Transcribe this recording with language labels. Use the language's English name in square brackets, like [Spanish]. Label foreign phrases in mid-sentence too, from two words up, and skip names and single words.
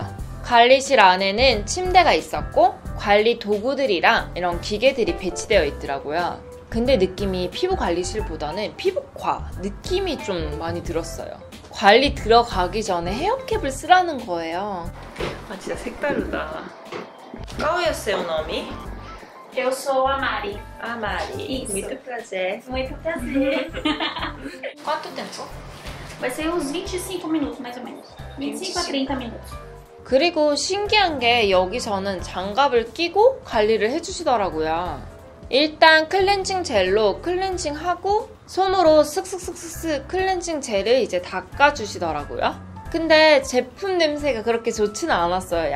[Korean] 관리실 안에는 침대가 있었고 관리 도구들이랑 이런 기계들이 배치되어 있더라고요. 근데 느낌이 피부 관리실보다는 피부과 느낌이 좀 많이 들었어요. 관리 들어가기 전에 헤어캡을 쓰라는 거예요. 아 진짜 색다르다. [Portuguese] Qual é o seu nome? Eu sou a Mari. A Mari. Isso. Muito prazer. Muito prazer. Quanto tempo? Vai ser uns 25 minutos, mais ou menos. 25 a 30 minutos. [Korean] 그리고 신기한 게 여기서는 장갑을 끼고 관리를 해주시더라고요. 일단 클렌징 젤로 클렌징하고 손으로 슥슥슥슥 클렌징 젤을 이제 닦아주시더라고요. 근데 제품 냄새가 그렇게 좋지는 않았어요.